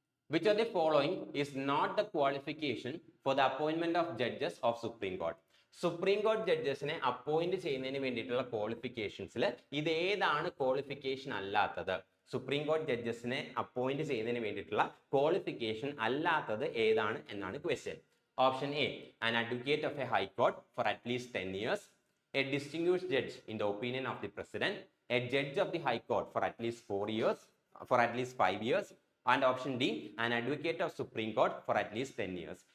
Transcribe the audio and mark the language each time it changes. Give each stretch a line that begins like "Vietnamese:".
English: Which of the following is not the qualification for the appointment of judges of Supreme Court?
Malayalam: Supreme കോടതി ജഡ്ജസിനെ appoint ചെയ്യുന്നതിന് വേണ്ടിയിട്ടുള്ള ക്വാളിഫിക്കേഷൻസിൽ ഇത് ഏതാണ് qualification അല്ലാത്തത്? Supreme കോടതി ജഡ്ജസിനെ അപ്പോയിന്റ് ചെയ്യുന്നതിന് വേണ്ടിയിട്ടുള്ള ക്വാളിഫിക്കേഷൻ അല്ലാത്തത് ഏതാണ് എന്നാണ് question. Option A,
English: an advocate of a high court for at least 10 years, a distinguished judge in the opinion of the president, a judge of the high court for at least 4 years, for at least 5 years, and option D, an advocate of Supreme Court for at least 10 years.